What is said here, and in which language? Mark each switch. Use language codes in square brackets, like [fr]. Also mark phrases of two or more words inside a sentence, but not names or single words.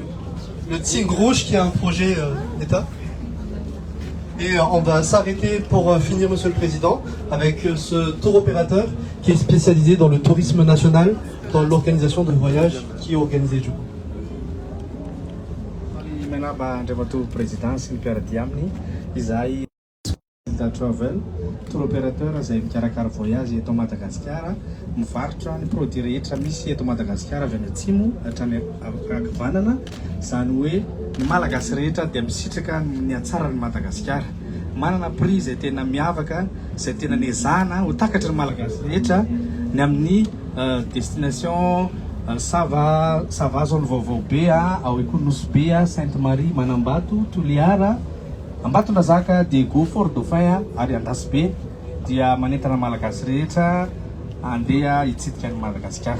[fr] Le Tigre Rouge qui est un projet d'État. Et on va s'arrêter pour finir, Monsieur le Président, avec ce tour opérateur qui est spécialisé dans le tourisme national, dans l'organisation de voyages qui est organisé du coup. [mg] Travel, [fr] tour opérateur [mg] izay mikarakara voyage eto Madagasikara, mivarotra ny produit rehetra misy eto Madagasikara avy any atsimo hatrany ankavanana, izany hoe ny malagasy rehetra dia misitraka ny hatsarany Madagasikara. Manana prix izay tena miavaka, izay tena niezahana ho takatra ny malagasy rehetra ny amin'ny destination Sava zone vaovao be ao Ikonosy be, Sainte Marie, Manambato, Toliara, Ambatondrazaka, Diego, Fort Dauphin ary Andasibe dia manentana malagasy rehetra andeha hitsidika ny Madagasikara.